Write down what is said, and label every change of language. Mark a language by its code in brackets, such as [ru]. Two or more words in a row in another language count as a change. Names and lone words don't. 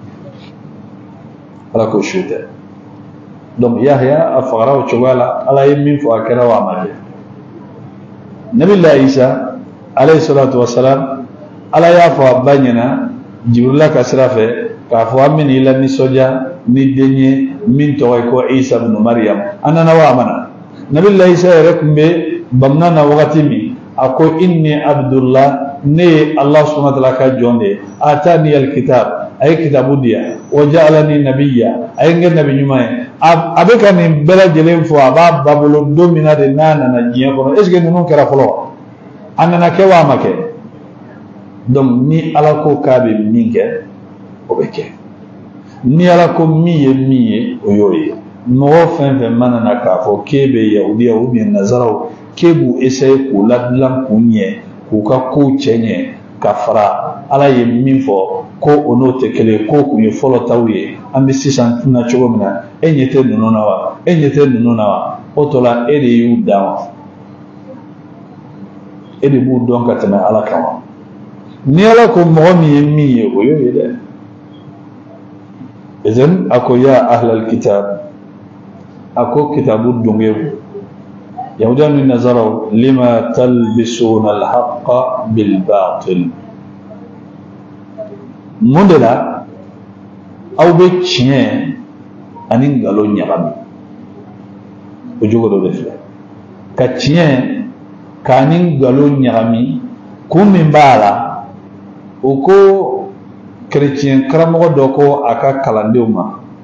[bm] ala ko su tɛ donc Yahaya a fagara o cogoya la ala ye min fɔ a kɛra o a ma kɛ Nabilahi Isa [ar] عليه الصلاة والسلام [bm] ala y'a fɔ a ba ɲɛna Jibrila ka sira fɛ k'a fɔ an bɛna i la nisɔndiya ni den ye min tɔgɔ ye ko Isa ibn Maryam an nana wa a mana Nabilahi Isa yɛrɛ tun bɛ bamuna na wagati min a ko [ar] إني عبد الله [bm] ne ye [ar] الله سبحانه وتعالى [bm] ka jɔn de ye [ar] آتاني الكتاب [bm] a ye kitabu di yan [ar] وجعلني نبيا [bm] a ye n kɛ nabi ɲuman ye a bɛ ka nin bɛɛ lajɛlen fɔ a b'a ba bolo don min na de n'a nana diɲɛ kɔnɔ [fr] est ce que [bm] ninnu kɛra fɔlɔ wa a nana kɛ wa a ma kɛ donc ni ala ko k'a bɛ min kɛ o bɛ kɛ ni ala ko min ye min ye o y'o ye mɔgɔ fɛn fɛn mana na k'a fɔ k'e bɛ yahudiya [fr] ou bien [bm] nazaraw k'e b'u essayer k'u ladilan k'u ɲɛ k'u ka kow cɛ ɲɛ ka fara ala ye min fɔ ko o n'o tɛ kelen ko kun ye fɔlɔ taw ye an bɛ sisan tuna cogo min na e ɲɛ tɛ ninnu na wa e ɲɛ tɛ ninnu na wa o tɔ la e de y'u dan wa e de b'u dɔn ka tɛmɛ ala kan wa ni ala ko mɔgɔ min ye min ye o y'o ye dɛ idan a ko [ar] يا أهل الكتاب [bm] a ko kitabu dongewu yahudiya ni nazaraw [ar] لم تلبسون الحق بالباطل [bm] mun de la aw bɛ tiɲɛ ani nkalon ɲagami o jogo dɔ de filɛ ka tiɲɛ k'ani nkalon ɲagami kun min b'a la o ko kerecɛn karamɔgɔ dɔ ko a ka kalandenw ma